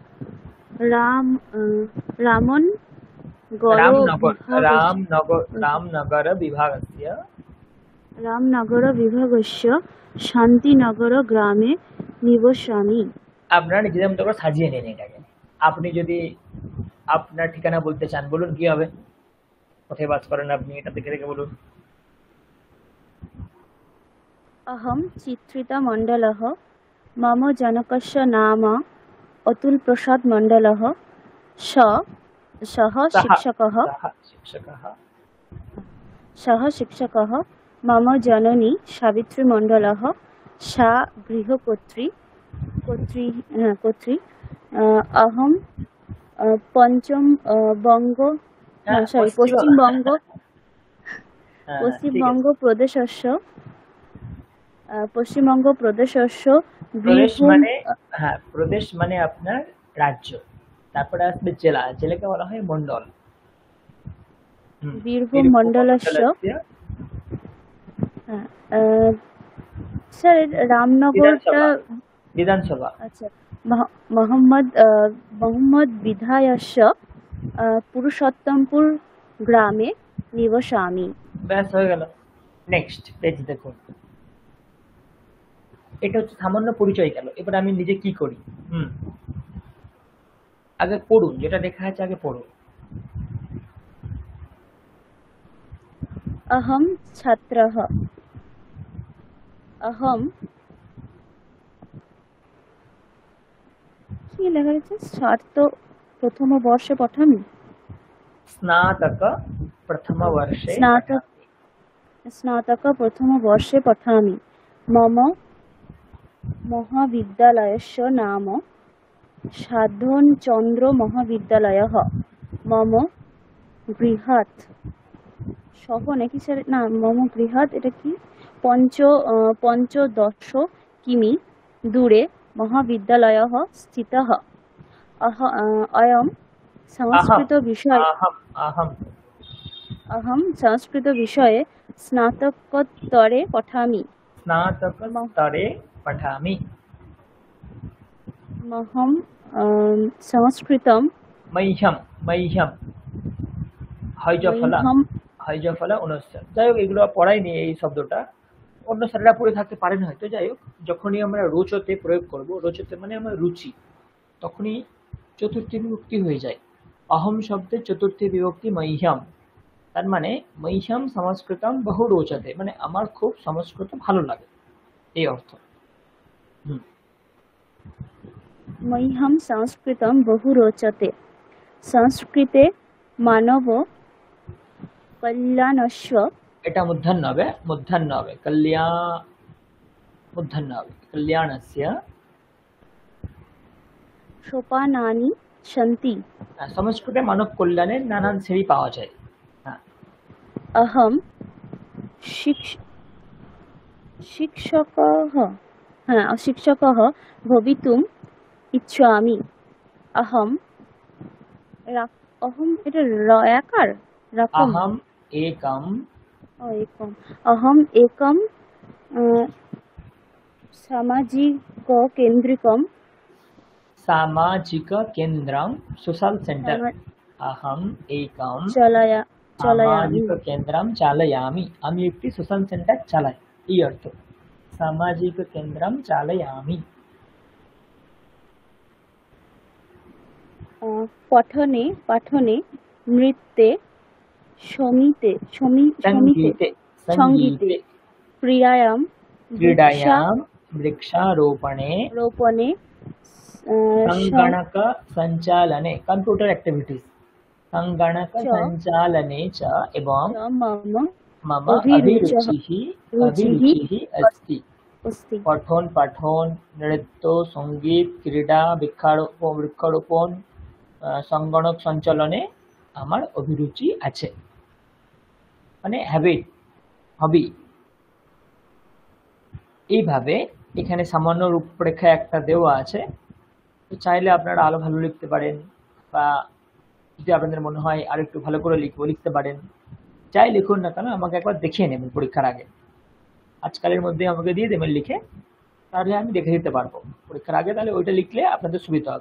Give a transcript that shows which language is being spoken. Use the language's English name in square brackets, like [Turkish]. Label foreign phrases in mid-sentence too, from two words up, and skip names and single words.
[Sanskrit] রামনগর বিভাগस्य রামনগরবিভাগस्य শান্তিনগর গ্রামে নিবসামি। [Bangla] আপনারা নিজেদের মতো করে সাজিয়ে নিন এটাকে। আপনি যদি আপনার ঠিকানা বলতে চান বলুন, কি হবে, কোথায় বাস করেন আপনি, এটা দেখে দেখে বলুন। [Sanskrit] अहं चित्रिता मण्डलः मम जनकस्य नाम अतुल प्रसाद मण्डलः सः शिक्षकः मम जननी सावित्री मण्डलः सा गृहकर्त्री अहं पश्चिमबङ्ग प्रदेशस्य পশ্চিমবঙ্গপ্রদেশস্য [Bangla] প্রদেশ মানে, হ্যাঁ প্রদেশ মানে আপনার রাজ্য, তারপরে আসবে জেলা, জেলাকে বলা হয় মন্ডল। [Sanskrit] বীরভূম মণ্ডলস্য স্যার রামনগরটা বিধানসভা। আচ্ছা মোহাম্মদ বিধায়স্য পুরুষোত্তমপুর গ্রামে নিবসামি। [Bangla] ব্যাস হয়ে গেল। [English] next page [Bangla] দেখুন। এটা হচ্ছে সামান্য পরিচয় গেল। এবার আমি নিজে কি করি, আগে পড়ুন, যেটা লেখা আছে আগে পড়ুন। [Sanskrit] अहं छात्रः अहं [Bangla] কি লেখা আছে? [Sanskrit] ছাত্র প্রথম বর্ষে পঠামি, স্নাতক প্রথম বর্ষে স্নাতক প্রথম বর্ষে পঠামি। মম মহাবিদ্যালয়স্য নাম সাধনচন্দ্র মহাবিদ্যালয়ः মম গৃহাৎ সহ [Bangla] নাকি স্যার, না [Sanskrit] মম গৃহাৎ [Bangla] এটা কি [Sanskrit] পঞ্চদশ কিমি দূরে মহাবিদ্যালয়ः স্থিতः। अहं संस्कृत विषये स्नातकोत्तरे पठामि। महं संस्कृतं [Bangla] হয়জফলা অনুচ্চার। যাই হোক, এগুলো পড়াইনি এই শব্দটা, অন্য স্যারেরা পড়ে থাকতে পারেন হয়তো। যাই হোক, যখনই আমরা রোচতে প্রয়োগ করব, রোচতে মানে আমার রুচি, তখনই চতুর্থী বিভক্তি হয়ে যায়। অহম শব্দের চতুর্থী বিভক্তি মহ্যম, তার মানে [Sanskrit] মহ্যম সংস্কৃতম বহু রোচতে, [Bangla] মানে আমার খুব সংস্কৃত ভালো লাগে, এই অর্থ। [Sanskrit] मह्यं संस्कृतं बहु रोचते। संस्कृते मानव कल्याणस्य, [Bangla] এটা মূর্ধন্য হবে, কল্যাণস্য [Sanskrit] সোপানানি সন্তি। [Bangla] সংস্কৃতে মানব কল্যাণের নানান শ্রেণী পাওয়া যায়। [Sanskrit] अहं शिक्षकः भवितुम् इच्छामि। [Bangla] अहं এটা রয়াকার রকম। [Sanskrit] अहम् एकं सामाजिककेन्द्रं [English] social center. [Sanskrit] अहम् एकं সামাজিককেন্দ্রম চালায়ামি, [Bangla] আমি একটি [English] social center [Bangla] চালাই, এই অর্থ। [Sanskrit] সামাজিককেন্দ্রম চালায়ামি। পঠনে নৃত্যে সঙ্গীতে ক্রীড়ায়াম বৃক্ষারোপণে संगणक संचालने [English] computer activities [Sanskrit] संगणक च संचालने च एवं मम मम अभिरुचः अभिरुचिः अस्ति अस्ति। पठन पाठन नृत्य संगीत क्रीड़ा [Bangla] বৃক্ষরোপণ সংগণক সঞ্চালনে আমার অভিরুচি আছে মানে [English] habit hobby. [Bangla] এইভাবে এখানে সামান্য রূপরেখা একটা দেওয়া আছে, তো চাইলে আপনারা আরো ভালো লিখতে পারেন বা যদি আপনাদের মনে হয় আর একটু ভালো করে লিখতে পারেন, যাই লিখুন না কেন আমাকে একবার দেখিয়ে নেবেন পরীক্ষার আগে, আজকালের মধ্যে আমাকে দিয়ে দেবেন লিখে, তাহলে আমি দেখে দিতে পারবো পরীক্ষার আগে, তাহলে ওইটা লিখলে আপনাদের সুবিধা হবে।